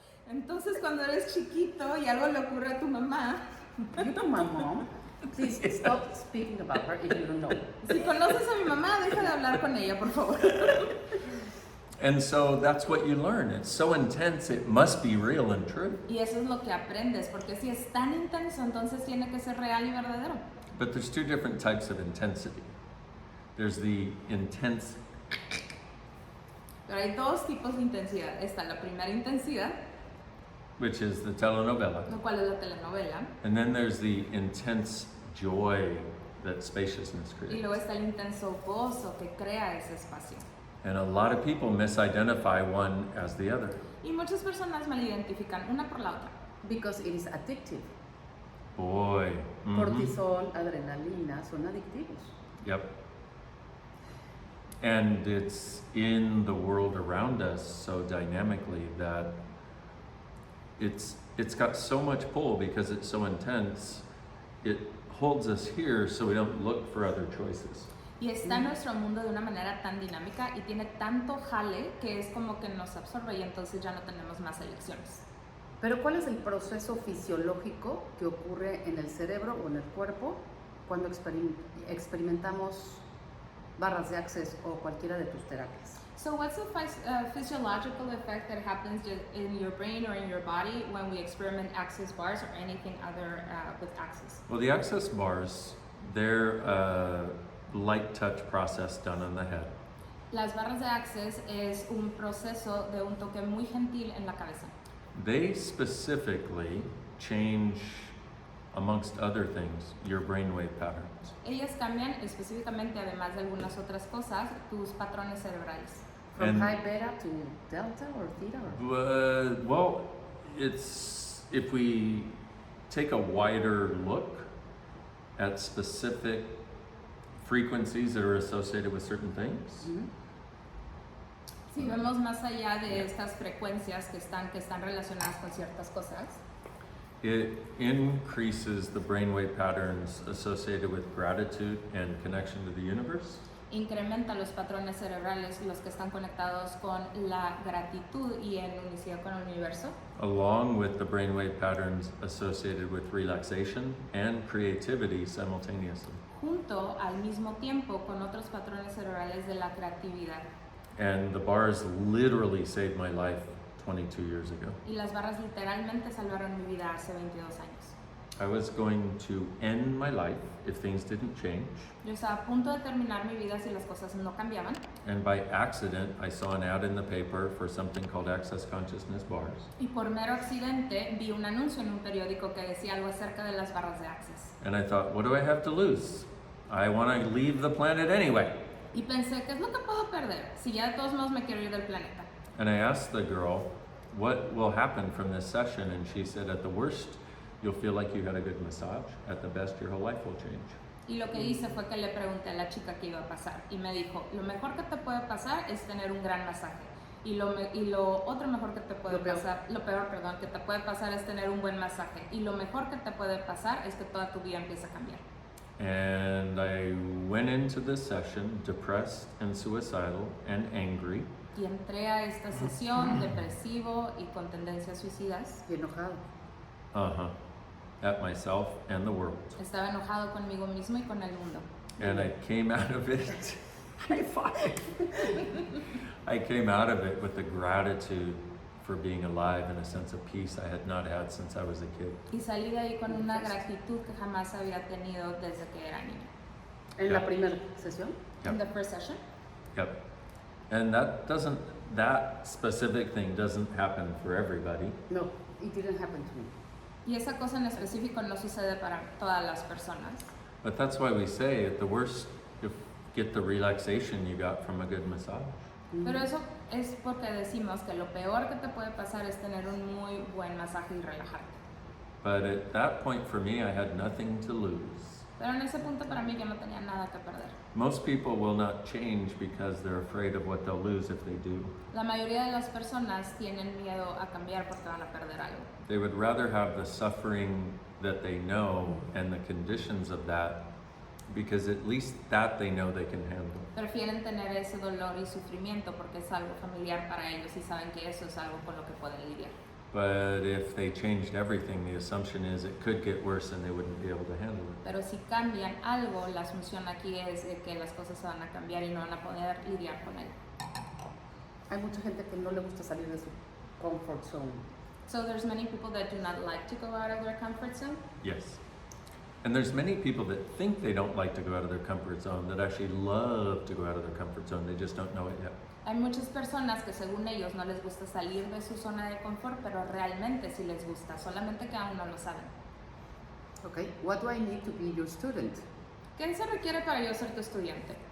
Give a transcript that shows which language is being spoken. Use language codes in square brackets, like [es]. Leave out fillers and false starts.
[es] entonces cuando eres chiquito y algo le ocurre a tu mamá, [en] You know my mom. Please stop speaking about her if you don't know. [es] si conoces a mi mamá, deja de hablar con ella, por favor. [en] And so that's what you learn. It's so intense, it must be real and true. [es] Y eso es lo que aprendes, porque si es tan intenso, entonces tiene que ser real y verdadero. [en] But there's two different types of intensity. There's the intense, [es] Pero hay dos tipos de intensidad. Está la primera intensidad, [en] which is the telenovela. [es] lo cual es la telenovela, [en] And then there's the intense joy that spaciousness [es] y [en] creates. [es] luego está el intenso gozo que crea ese espacio. [en] And a lot of people misidentify one as the other. [es] Y muchas personas malidentifican una por la otra. [en] Because it is addictive. Boy. Mhm. [es] Cortisol, adrenalina son adictivos. [en] Yep. And it's in the world around us so dynamically that it's got so much pull because it's so intense. It holds us here so we don't look for other choices. [es] Y está en nuestro mundo de una manera tan dinámica y tiene tanto jale que es como que nos absorbe y entonces ya no tenemos más elecciones. Pero ¿cuál es el proceso fisiológico que ocurre en el cerebro o en el cuerpo cuando experimentamos barras de Access o cualquiera de tus terapias? [en] So what's the physiological effect that happens in your brain or in your body when we experiment access bars or anything other with access? Well, the access bars, they're a light touch process done on the head. [es] Las barras de access es un proceso de un toque muy gentil en la cabeza. [en] They specifically change, amongst other things, your brainwave patterns. [es] Ellas cambian específicamente, además de algunas otras cosas, tus patrones cerebrales. [en] From And- high beta to delta or theta? Well, it's if we take a wider look at specific frequencies that are associated with certain things, Mhm. [es] Si vemos más allá de estas frecuencias que están relacionadas con ciertas cosas, [en] it increases the brainwave patterns associated with gratitude and connection to the universe. [es] incrementa los patrones cerebrales, los que están conectados con la gratitud y en unicidad con el universo, [en] Along with the brainwave patterns associated with relaxation and creativity simultaneously. [es] junto al mismo tiempo con otros patrones cerebrales de la creatividad. [en] And the bars literally saved my life 22 years ago. [es] Y las barras literalmente salvaron mi vida hace 22 años. [en] I was going to end my life if things didn't change, [es] Yo estaba a punto de terminar mi vida si las cosas no cambiaban, [en] and by accident I saw an ad in the paper for something called Access Consciousness bars. [es] y por mero accidente vi un anuncio en un periódico que decía algo acerca de las barras de Access. [en] And I thought, what do I have to lose? I want to leave the planet anyway. [es] Y pensé, ¿qué es lo que puedo perder si ya de todos modos me quiero ir del planeta? [en] And I asked the girl, what will happen from this session? And she said, at the worst, you'll feel like you had a good massage. At the best, your whole life will change. [es] Y lo que hice fue que le pregunté a la chica qué iba a pasar y me dijo, lo mejor que te puede pasar es tener un gran masaje. Y lo otro mejor que te puede pasar, lo peor, perdón, que te puede pasar es tener un buen masaje. Y lo mejor que te puede pasar es que toda tu vida empieza a cambiar. [en] And I went into this session depressed and suicidal and angry. [es] Y entré a esta sesión depresivo y con tendencias suicidas. Y enojado. [en] At myself and the world. [es] Estaba enojado conmigo mismo y con el mundo. [en] And I came out of it. High five. I came out of it with the gratitude for being alive and a sense of peace I had not had since I was a kid. [es] Y salí de ahí con una gratitud que jamás había tenido desde que era niña. En [en] Yeah. [es] la primera sesión. [en] In the first session. Yep. And that specific thing doesn't happen for everybody. No, it didn't happen to me. [es] Y esa cosa en específico no sucede para todas las personas. [en] But that's why we say at the worst, you get the relaxation you got from a good massage. [es] Pero eso es porque decimos que lo peor que te puede pasar es tener un muy buen masaje y relajarte. [en] But at that point for me, I had nothing to lose. [es] Pero en ese punto para mí yo no tenía nada que perder. [en] Most people will not change because they're afraid of what they'll lose if they do. [es] La mayoría de las personas tienen miedo a cambiar porque van a perder algo. [en] They would rather have the suffering that they know and the conditions of that, because at least that they know they can handle. [es] Prefieren tener ese dolor y sufrimiento porque es algo familiar para ellos y saben que eso es algo con lo que pueden lidiar. [en] But if they changed everything, the assumption is it could get worse and they wouldn't be able to handle it. [es] Pero si cambian algo, la asunción aquí es de que las cosas se van a cambiar y no van a poder lidiar con él. Hay mucha gente que no le gusta salir de su [en] comfort zone. So there's many people that do not like to go out of their comfort zone. Yes. And there's many people that think they don't like to go out of their comfort zone that actually love to go out of their comfort zone. They just don't know it yet. [es] Hay muchas personas que según ellos no les gusta salir de su zona de confort, pero realmente sí les gusta, solamente que aún no lo saben. [en] Okay, what do I need to be your student? [es] ¿Qué se requiere para yo ser tu estudiante?